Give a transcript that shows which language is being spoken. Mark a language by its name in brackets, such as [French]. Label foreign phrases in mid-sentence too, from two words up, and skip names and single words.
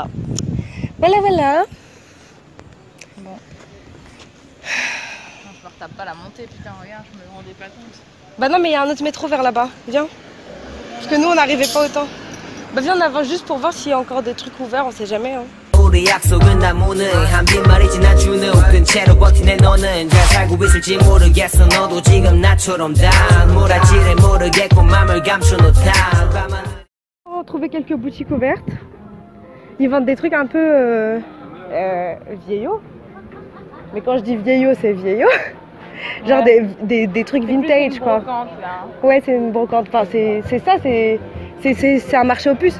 [French] Voilà. Bon. Non, je me retape pas la montée, putain, regarde, je me rendais pas compte. Bah non, mais il y a un autre métro vers là-bas, viens. Parce que nous, on n'arrivait pas autant. Bah viens, on avance juste pour voir s'il y a encore des trucs ouverts, on sait jamais. Hein. [Korean] 우리 약속은 다 무능 한 빈말이지 난 주눅 채로 버티네 너는 잘 살고 있을지 모르겠어 너도 지금 나처럼 다 몰아치래 모르겠고 맘을 감춰놓다. [French] On a trouvé quelques boutiques ouvertes. Ils vendent des trucs un peu vieillots. Mais quand je dis vieillot, c'est vieillot. Genre Ouais. des trucs C'est plus vintage une quoi. brocante, là. Ouais, c'est une brocante. Enfin, c'est ça, c'est un marché aux puces.